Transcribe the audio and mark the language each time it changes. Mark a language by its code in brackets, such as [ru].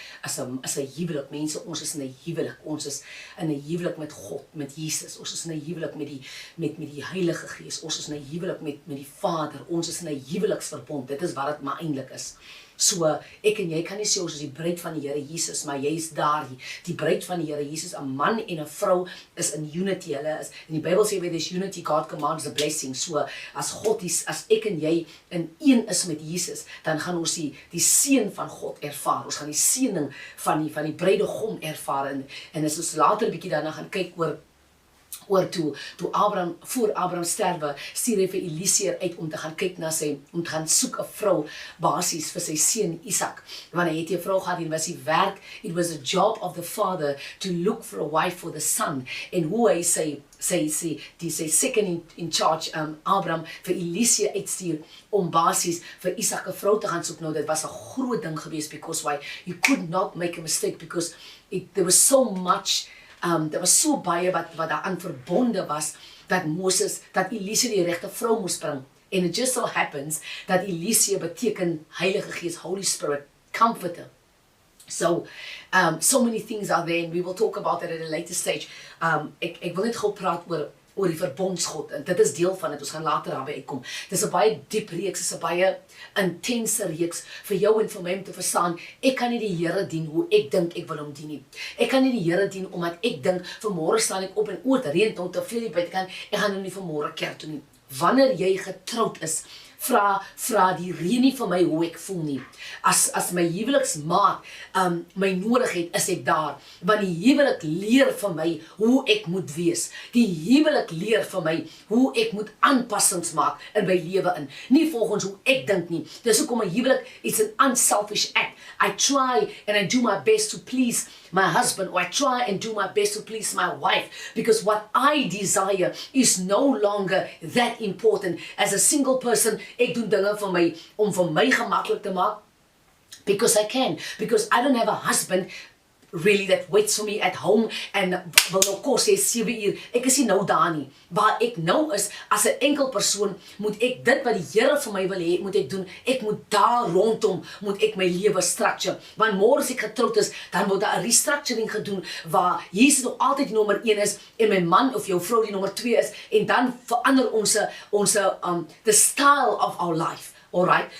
[af] As 'n huwelik, mense, ons is in 'n huwelik. Ons is in 'n huwelik met God, met Jesus. Ons is in 'n huwelik met die Heilige Gees. Ons is in 'n huwelik met die Vader. Ons is in 'n huweliksverbond. Dit is wat dit maar eintlik is. So, ek en jy kan nie sê ons is die bruid van die Here Jesus, maar jy is daar, die bruid van die Here Jesus. 'n Man en 'n vrou is in unity. Hulle is, in die Bybel sê, [en] where there's unity, God commands a blessing. [af] So, as ek en jy in een is met Jesus, dan gaan ons die seën van God ervaar. Ons gaan die seëning van die bruidegom ervaar. En as ons later 'n bietjie daarna gaan kyk oor toe voor Abraham sterwe, stuur hy vir Eliezer uit om te gaan kyk om te gaan soek 'n vrou basies vir sy seun Isak. Want hy het 'n vrou gehad en was die werk, [en] it was a job of the father to look for a wife for the son. [af] En hoe hy sy second in charge, Abraham, vir Eliezer uitstuur om basies vir Isak 'n vrou te gaan soek. Nou, dit was 'n groot ding geweest, [en] because why? You could not make a mistake, because there was so much. [af] Daar was so baie wat daaraan verbonde was, dat Eliezer die regte vrou moes bring. [en] And it just so happens [af] dat Eliezer beteken Heilige Gees, [en] Holy Spirit, Comforter. So many things are there, and we will talk about that at a later stage. [af] Ek wil net gou praat oor die verbondsgod, en dit is deel van dit. Ons gaan later daarby uitkom. Dit is 'n baie diep reeks, dit is 'n baie intense reeks vir jou en vir my om te verstaan. Ek kan nie die Here dien hoe ek dink ek wil hom dien nie. Ek kan nie die Here dien omdat ek dink vanmôre staan ek op en het reën tot te veel buite kan. Ek gaan nou nie vanmôre kerk toe nie. Wanneer jy getroud is, vra die reën nie vir my hoe ek voel nie. As my huweliksmaat my nodig het, is ek daar. Want die huwelik leer vir my hoe ek moet wees. Die huwelik leer vir my hoe ek moet aanpassings maak in my lewe in. Nie volgens hoe ek dink nie. Dis hoekom 'n huwelik is [en] an unselfish act. I try and I do my best to please my husband, or I try and do my best to please my wife, because what I desire is no longer that important. As a single person, [af] ek doen dinge om vir my gemaklik te maak, [en] because I can, because I don't have a husband really that waits for me at home and [af] wil nou kos hê 7 uur. Ek is nie nou daar nie. Waar ek nou is, as 'n enkel persoon, moet ek dit wat die Here vir my wil hê, moet ek doen. Ek moet daar rondom, moet ek my lewe structure. Want môre as ek getroud is, dan word daar 'n restructuring gedoen, waar Jesus nog altyd die nommer 1 is, en my man of jou vrou die nommer 2 is, en dan verander ons [en] the style of our life. Alright?